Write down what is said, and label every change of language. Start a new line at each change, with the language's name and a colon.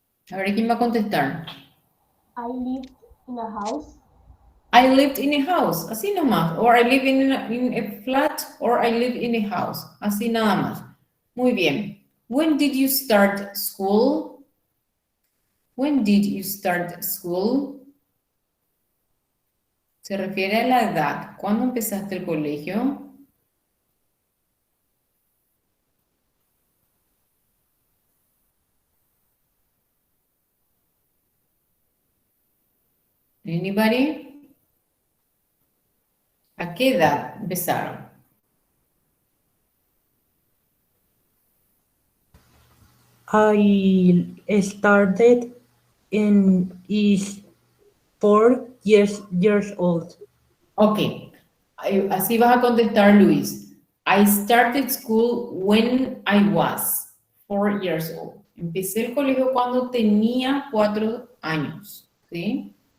Spanish: A ver, ¿quién va a contestar?
English: I lived in a house. I lived in a house,
Spanish: así nomás.
English: Or I live in a flat, or I live in a house,
Spanish: así nada más. Muy bien.
English: When did you start school? When did you start school?
Spanish: Se refiere a la edad. ¿Cuándo empezaste el colegio?
English: Anybody?
Spanish: ¿A qué edad empezaron?
English: I started in is 4 years old.
Spanish: Ok, así vas a contestar, Luis.
English: I started school when I was 4 years old.
Spanish: Empecé el colegio cuando tenía 4 años, ¿sí?